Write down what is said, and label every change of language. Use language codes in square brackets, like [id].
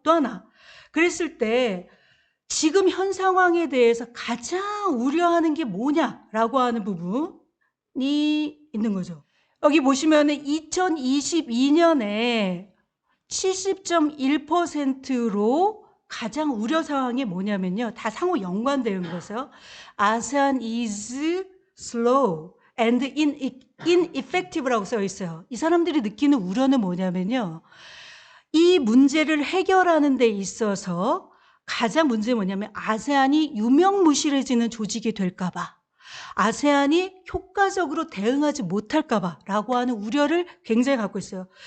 [ko] 또 하나, 그랬을 때 지금 현 상황에 대해서 가장 우려하는 게 뭐냐라고 하는 부분이 있는 거죠. 여기 보시면 2022년에 70.1%로 가장 우려사항이 뭐냐면요. 다 상호 연관되는 거죠. [en] ASEAN is slow and ineffective라고 [ko] 써 있어요. 이 사람들이 느끼는 우려는 뭐냐면요. 이 문제를 해결하는 데 있어서 가장 문제는 뭐냐면 아세안이 유명무실해지는 조직이 될까 봐, 아세안이 효과적으로 대응하지 못할까 봐 라고 하는 우려를 굉장히 갖고 있어요.